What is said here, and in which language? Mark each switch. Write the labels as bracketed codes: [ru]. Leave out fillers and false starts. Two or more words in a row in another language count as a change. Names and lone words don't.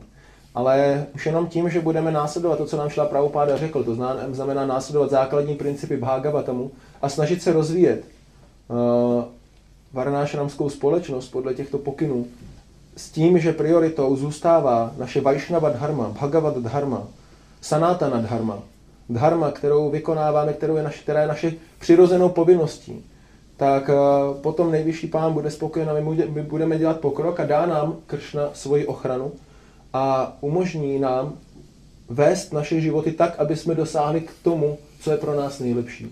[cs] Ale už jenom tím, že budeme následovat to, co nám Šrila Prabhupáda řekl, to znamená následovat základní principy Bhagavatamu a snažit se rozvíjet varnášramskou společnost podle těchto pokynů, s tím, že prioritou zůstává naše [sa] वैष्णव धर्म, भगवद् धर्म, सनातन धर्म, धर्म, [cs] kterou vykonáváme, která je naše přirozenou povinností, tak potom nejvyšší pán bude spokojen a my budeme dělat pokrok a dá nám Kršna svoji ochranu a umožní nám vést naše životy tak, aby jsme dosáhli k tomu, co je pro nás nejlepší.